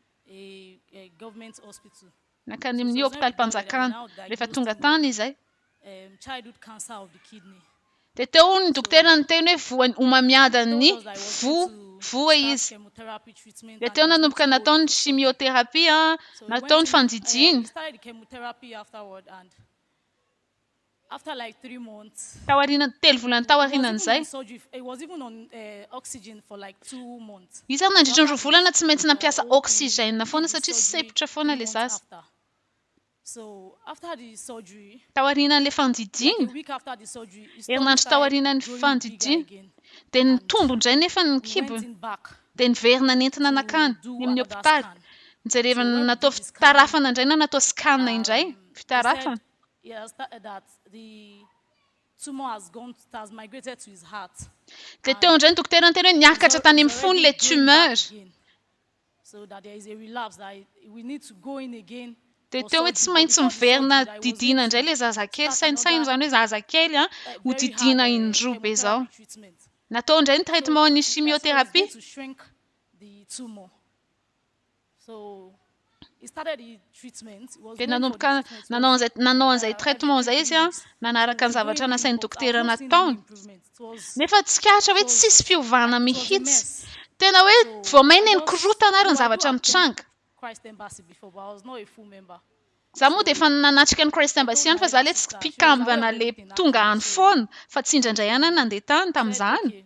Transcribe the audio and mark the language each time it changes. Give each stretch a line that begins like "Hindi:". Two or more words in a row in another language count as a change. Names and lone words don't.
Malagasy: Nakany amin'ny hôpitaly mpanjakana rehefa tonga tany izay. Dia teo ny dokotera niteny hoe homamiadany voa izy. Dia teo nanomboka nataony chimiothérapie nataony fandidiana.
English: After like 3 months,
Malagasy: Taoriana telo volana taorianan'izay.
English: it was even on oxygen for like 2 months.
Malagasy: Izy ary nandritra ny 2 volana tsy maintsy nampiasa oxygène foana satria sepotra foana ilay zaza.
English: So after the surgery,
Malagasy: Taorianan'ilay
English: like
Malagasy: fandidiana.
English: a week after the surgery, his
Malagasy: Herinandro
English: stomach
Malagasy: taorianan'ny
English: started growing
Malagasy: fandidiana.
English: bigger again.
Malagasy: Dia nitombo indray nefa ny
English: He went
Malagasy: kibony.
English: in back.
Malagasy: Dia niverina nentina nakany
English: do
Malagasy: ny amin'ny
English: another
Malagasy: hôpitaly.
English: scan.
Malagasy: Nijerevana natao fitarafana indray na natao scan indray.
English: He
Malagasy: Fitarafana.
English: said he has started that the tumor has migrated to his heart.
Malagasy: Dia teo indray ny dokotera niteny hoe niakatra tany amin'ny fony ilay tumeur.
English: So that there is a relapse that we need to go in again.
Malagasy: Dia teo hoe tsy maintsy miverina didiana indray ilay zazakely. Sainosaino izany hoe zazakely ho didiana indroa be izao. Natao indray ny traitement ny chimiothérapie.
English: To shrink the tumor. So
Malagasy: Dia nanomboka nanao an'izay traitement izay izy nanaraka ny zavatra nasain'ny dokotera nataony. Nefa tsikatra hoe tsisy fiovana mihitsy. Tena hoe vao maina nikorotana ary ny zavatra mitranga. Za moa dia efa nanatrika ny Christ Embassy fa za ilay tsy mpikambana ilay tonga any foana fa tsy indraindray ihany nandeha tany tamin'izany.